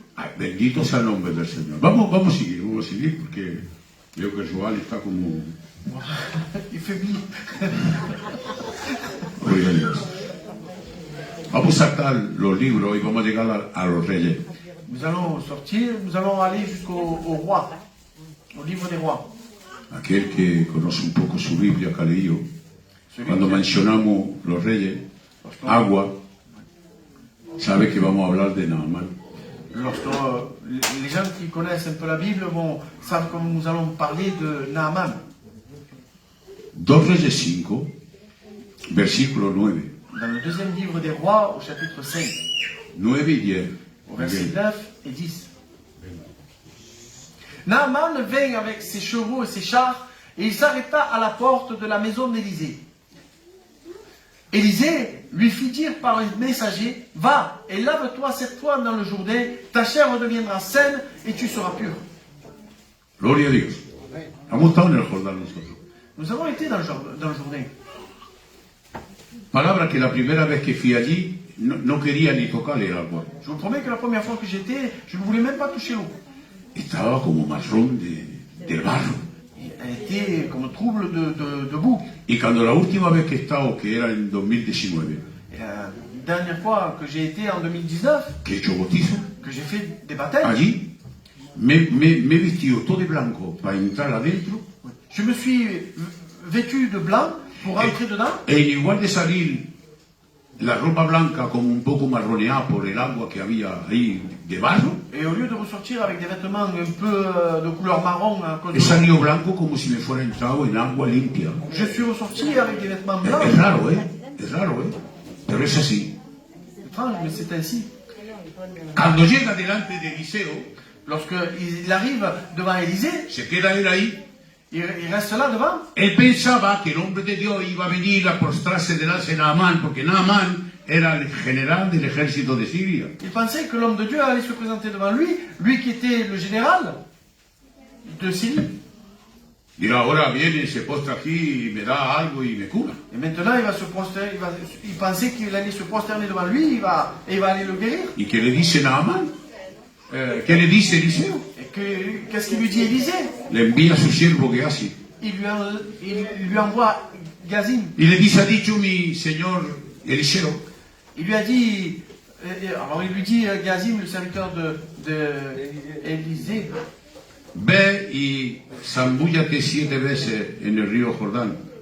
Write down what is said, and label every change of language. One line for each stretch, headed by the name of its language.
Spanish: Ay, bendito sea el nombre del Señor. Vamos a seguir porque veo que Joel está como...
French: Il faiblit.
Spanish: Gloria a Dios. Vamos a sacar los libros y vamos a llegar a los reyes.
French: Nous allons sortir, nous allons aller jusqu'au roi, au livre des rois.
Spanish: Aquel que conoce un poco su Biblia, que ha leído,
French: Celui
Spanish: cuando
French: qui-
Spanish: mencionamos los reyes, agua, sabe que vamos a hablar de Naamán.
French: Lorsque les gens qui connaissent un peu la Bible savent que nous allons parler de Naaman.
Spanish: 2 Reyes 5, versículo 9.
French: Dans le deuxième livre des rois, au chapitre 5,
Spanish: 9 y 10.
French: au verset 9 et 10. Naaman vint avec ses chevaux et ses chars, et il s'arrêta à la porte de la maison d'Élisée. Élisée lui fit dire par un messager, « Va et lave-toi 7 fois dans le Jourdain, ta chair redeviendra saine et tu seras pur. »
Spanish: Gloria a Dios. Hemos estado en el Jordán nosotros.
French: Nous avons été dans le Jourdain.
Spanish: Palabra que la primera vez que fui allí no quería ni tocar el agua.
French: Je vous promets que la première fois que j'étais, je ne voulais même pas toucher l'eau.
Spanish: Estaba como marrón del barro.
French: Elle était comme trouble de boue.
Spanish: Y cuando la última vez que he estado, que era en 2019,
French: Et la dernière fois que j'ai été en 2019,
Spanish: que he hecho bautizo,
French: que j'ai fait des baptêmes,
Spanish: allí me he vestido todo de blanco para entrar adentro,
French: je me suis vêtu de blanc pour rentrer dedans.
Spanish: e en igual de salir la ropa blanca como un poco marroneada por el agua que había ahí de barro,
French: Et au lieu de ressortir avec des vêtements un peu de couleur marron à cause
Spanish: he
French: de
Spanish: salido blanco como si me fuera entrado en agua limpia.
French: je suis ressorti avec des vêtements blancs.
Spanish: Es raro, ¿eh? Es raro, ¿eh? Pero es así.
French: Étrange, mais c'est ainsi.
Spanish: Cuando llega delante de Eliseo,
French: Lorsqu'il arrive devant Élisée,
Spanish: se queda él ahí.
French: il reste là devant.
Spanish: Él pensaba que el hombre de Dios iba a venir a prostrarse delante de Naamán, porque Naamán era el general del ejército de Siria.
French: Il pensait que l'homme de Dieu allait se présenter devant lui, lui qui était le général de Syrie.
Spanish: Dirá, ahora viene, se postra aquí y me da algo y me cura.
French: Et maintenant, il va se prosterner, il pensait qu'il allait se prosterner devant lui, il va aller le guérir.
Spanish: ¿Y qué le dice Naamán? ¿Qué le dice Eliseo?
French: Et qu'est-ce qu'il lui dit Élisée?
Spanish: Le envía a su siervo Gehazi.
French: Il lui envoie Gazim.
Spanish: Y le dice, ha dicho mi señor Eliseo,
French: Il lui a dit, alors il lui dit Gazim, le serviteur de Élisée,
Spanish: ve y zambúllate 7 veces en el río Jordán.